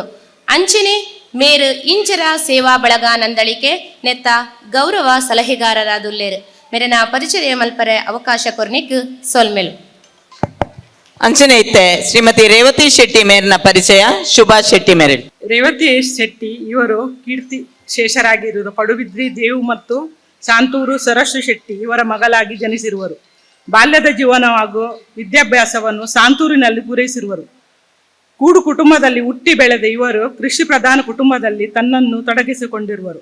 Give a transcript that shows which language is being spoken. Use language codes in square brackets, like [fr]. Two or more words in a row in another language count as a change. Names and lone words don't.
[tcy] ಅಂಚನೆ ಮೇರು ಇಂಚರ ಸೇವಾ ಬಳಗ ನಂದಳಿಕೆ ನೆತ್ತ ಗೌರವ ಸಲಹೆಗಾರರಾದುಲ್ಲೇರು. ಮೇರೆನ ಪರಿಚಯ ಮಲ್ಪರೆ ಅವಕಾಶ ಕೊರ್ನಿಕ್ ಸೋಲ್ಮೆಲು. ಅಂಚನೆ ಇತ್ತೆ ಶ್ರೀಮತಿ ರೇವತಿ ಶೆಟ್ಟಿ ಮೇರಿನ ಪರಿಚಯ. ಶುಭಾ ಶೆಟ್ಟಿ ಮೇರಿಲ್. [kn] ರೇವತಿ ಶೆಟ್ಟಿ ಇವರು ಕೀರ್ತಿ ಶೇಷರಾಗಿರುವುದು ಪಡುಬಿದ್ರಿ ದೇವು ಮತ್ತು ಶಾಂತೂರು ಸರಸ್ಸು ಶೆಟ್ಟಿ ಇವರ ಮಗಳಾಗಿ ಜನಿಸಿರುವರು. ಬಾಲ್ಯದ ಜೀವನ ಹಾಗೂ ವಿದ್ಯಾಭ್ಯಾಸವನ್ನು ಸಾಂತೂರಿನಲ್ಲಿ ಪೂರೈಸಿರುವರು. ಕೂಡು ಕುಟುಂಬದಲ್ಲಿ ಹುಟ್ಟಿ ಬೆಳೆದ ಇವರು ಕೃಷಿ ಪ್ರಧಾನ ಕುಟುಂಬದಲ್ಲಿ ತನ್ನನ್ನು ತೊಡಗಿಸಿಕೊಂಡಿರುವರು.